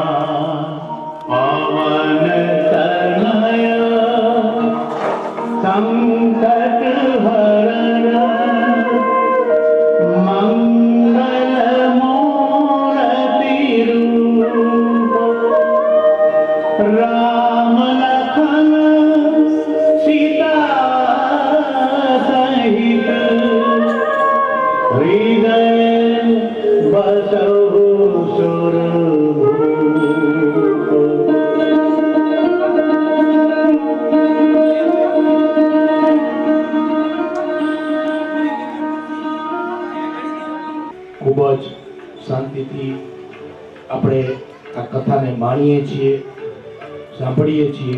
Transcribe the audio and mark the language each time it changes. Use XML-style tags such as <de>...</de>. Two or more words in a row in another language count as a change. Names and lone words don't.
<awa>पवन तनय संकट हरण मंगल मूर्ति रूप राम लखन सीता सहित हृदय बसहु सुर</awa> <gu>ખૂબ જ શાંતિથી આપણે આ કથાને માણીએ છીએ, સાંભળીએ છીએ.</gu>